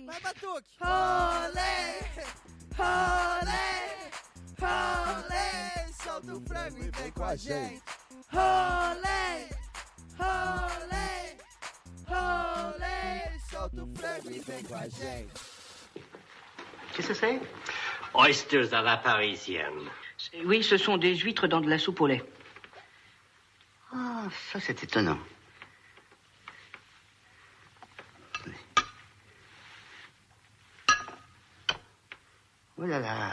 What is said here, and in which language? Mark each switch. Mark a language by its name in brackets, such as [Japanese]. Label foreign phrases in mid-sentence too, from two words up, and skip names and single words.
[Portuguese] Vai, Batuque! Rolê, rolê, rolê. Solta o frango e vem com a gente. Rolê, rolê, rolê. Solta o frango e vem com a gente. [French] Qu'est-ce que c'est? Oysters à la parisienne. Oui, ce sont des huîtres dans de la soupe au lait. Ah, ça c'est étonnant. Oh là là.